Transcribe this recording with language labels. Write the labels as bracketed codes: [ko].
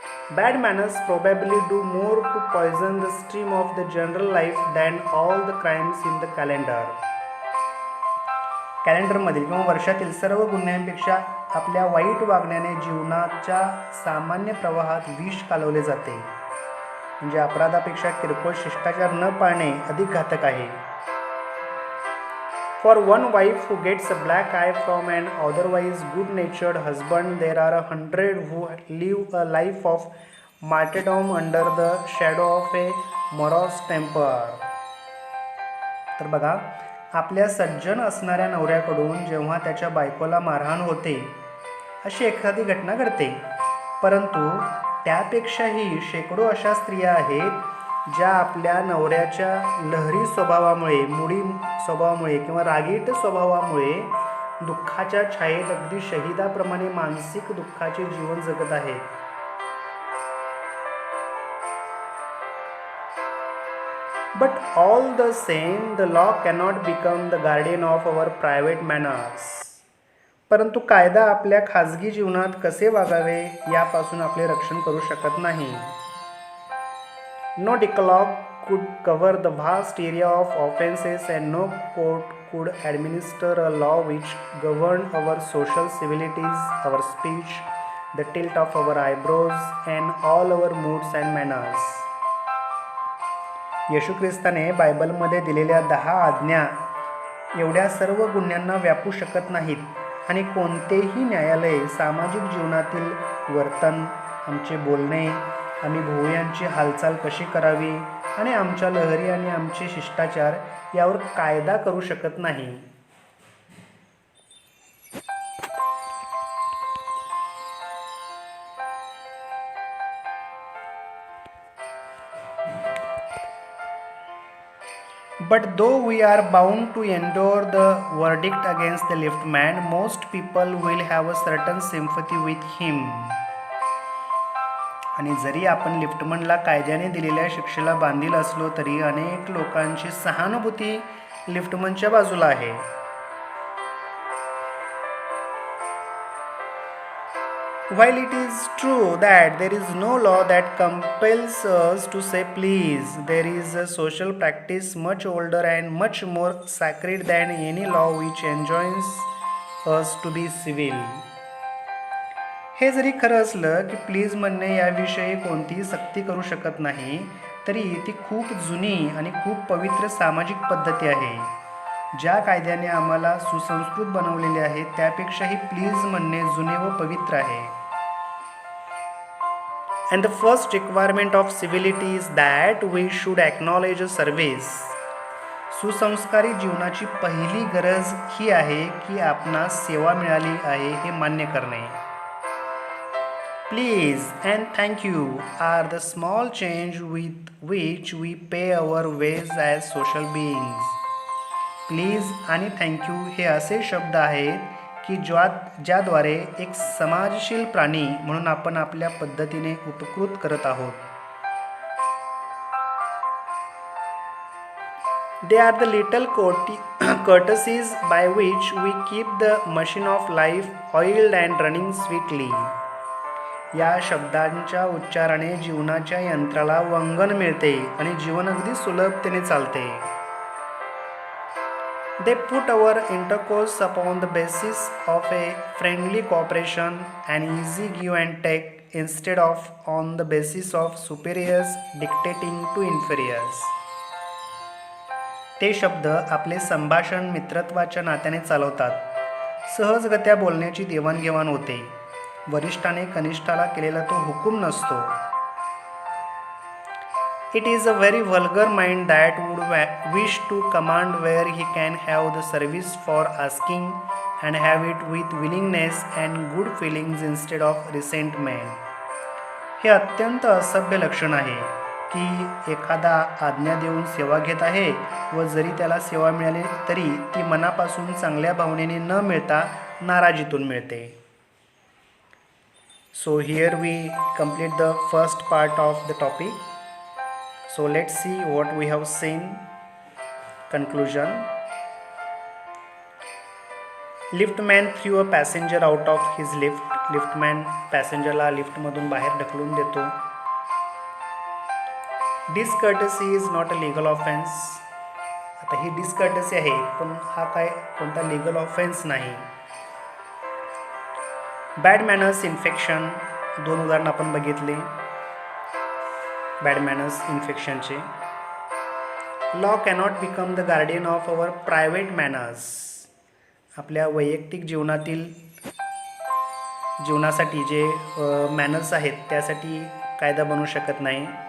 [en] Bad manners probably do more to poison the stream of the general life than all the crimes in the calendar. [mr] कॅलेंडरमधील किंवा वर्षातील सर्व गुन्ह्यांपेक्षा आपल्या वाईट वागण्याने जीवनाच्या सामान्य प्रवाहात विष कालवले जाते. म्हणजे अपराधापेक्षा किरकोळ शिष्टाचार न पाळणे अधिक घातक आहे. [en] For one wife who gets a black eye from an otherwise good-natured husband, there are 100 who live a life of martyrdom under the shadow of a morose temper. [mr] तर बघा, आपल्या सज्जन असणाऱ्या नवऱ्याकडून जेव्हा त्याच्या बायकोला मारहाण होते अशी एखादी घटना घडते. परंतु त्यापेक्षाही शेकडो अशा स्त्रिया आहेत ज्या आपल्या नवऱ्याच्या लहरी स्वभावामुळे, मुडी स्वभावामुळे किंवा रागीट स्वभावामुळे दुःखाच्या छायेत अगदी शहिदाप्रमाणे मानसिक दुःखाचे जीवन जगत आहेत. [en] But all the same, the law cannot become the guardian of our private manners. [mr] परंतु कायदा आपल्या खाजगी जीवनात कसे वागावे यापासून आपले रक्षण करू शकत नाही. [en] No decalogue could cover the vast area of offenses and no court could administer a law which governed our social civilities, our speech, the tilt of our eyebrows and all our moods and manners. [mr] येशू ख्रिस्ताने बायबलमध्ये दिलेल्या 10 आज्ञा एवढ्या सर्व गुन्ह्यांना व्यापू शकत नाहीत आणि कोणतेही न्यायालय सामाजिक जीवनातील वर्तन, आमचे बोलणे, आम्ही भोवयांची हालचाल कशी करावी आणि आमच्या लहरी आणि आमचे शिष्टाचार यावर कायदा करू शकत नाही. [en] But though we are bound to endure the verdict against the liftman, most people will have a certain sympathy with him. [mr] आणि जरी आपण लिफ्टमनला कायद्याने दिलेल्या शिक्षेला बांधील असलो तरी अनेक लोकांची सहानुभूती लिफ्टमनच्या बाजूला आहे. [en] While it is true that there is no law that compels us to say please, there is a social practice much older and much more sacred than any law which enjoins us to be civil. [mr] हे जरी खरं असलं की please म्हणणे याविषयी कोणतीही सक्ती करू शकत नाही, तरी ती खूप जुनी आणि खूप पवित्र सामाजिक पद्धती आहे. ज्या कायद्याने आम्हाला सुसंस्कृत बनवलेले आहे त्यापेक्षाही प्लीज म्हणणे जुने व पवित्र आहे. [en] And the first requirement of civility is that we should acknowledge a service. [mr] सुसंस्कारी जीवनाची पहिली गरज ही आहे की आपणास सेवा मिळाली आहे हे मान्य करणे. [en] Please and thank you are the small change with which we pay our ways as social beings. [mr] Please आणि [en] thank you [mr] हे असे शब्द आहेत की ज्याद्वारे एक समाजशील प्राणी म्हणून आपण आपल्या पद्धतीने उपकृत करत आहोत. [en] They are the little courtesies by which we keep the machine of life oiled and running sweetly. [mr] या शब्दांच्या उच्चाराने जीवनाच्या यंत्राला वंगण मिळते आणि जीवन अगदी सुलभतेने चालते. [en] They put our intercourse upon the basis of a friendly cooperation and easy give and take instead of on the basis of superiors dictating to inferiors. [mr] ते शब्द आपले संभाषण मित्रत्वाच्या नात्याने चालवतात. सहजगत्या बोलण्याची देवाणघेवाण होते. वरिष्ठाने कनिष्ठाला केलेला तो हुकूम नसतो. [en] It is a very vulgar mind that would wish to command where he can have the service for asking and have it with willingness and good feelings instead of resentment. [mr] हे अत्यंत असभ्य लक्षण आहे की एखादा आज्ञा देऊन सेवा घेत आहे व जरी त्याला सेवा मिळाली तरी ती मनापासून चांगल्या भावनेने न मिळता नाराजीतून मिळते. [en] So here we complete the first part of the topic. So let's see what we have seen. Conclusion. Liftman threw a passenger out of his lift. [mr] Liftman passengerला लिफ्टमधून बाहेर ढकलून देतो. [en] Discourtesy is not a legal offense. [mr] आता ही डिसकर्टसी आहे पण हा काय कोणता [en] legal offence [mr] नाही. [en] bad manners infection, [mr] दोन उदाहरण आपण बघितले bad manners इन्फेक्शनचे. [en] law cannot become the guardian of our private manners, [mr] आपल्या वैयक्तिक जीवनासाठी जे मॅनर्स आहेत त्यासाठी कायदा बनवू शकत नाही.